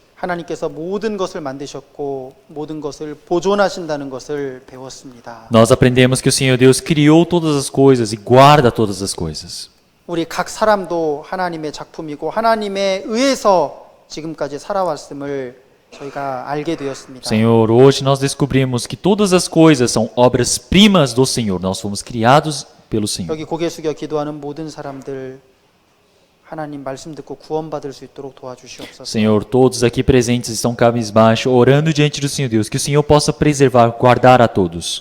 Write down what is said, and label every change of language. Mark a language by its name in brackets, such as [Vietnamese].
[Korean] 하나님께서 모든 것을 만드셨고 모든 것을 보존하신다는 것을 배웠습니다. [Portuguese] Nós aprendemos que o Senhor Deus criou todas as coisas e guarda todas as coisas. [Korean] 우리 각 사람도 하나님의 작품이고 하나님에 의해서 지금까지 살아왔음을 저희가 알게 되었습니다. [Portuguese] Senhor, hoje nós descobrimos que todas as coisas são obras-primas do Senhor. Nós fomos criados pelo Senhor. [Korean] 여기 고개 숙여 기도하는 모든 사람들 하나님 말씀 듣고 구원받을 수 있도록 도와주시옵소서. [Portuguese] Senhor, todos aqui presentes estão cabisbaixo, orando diante do Senhor Deus, que o Senhor possa preservar, guardar a todos.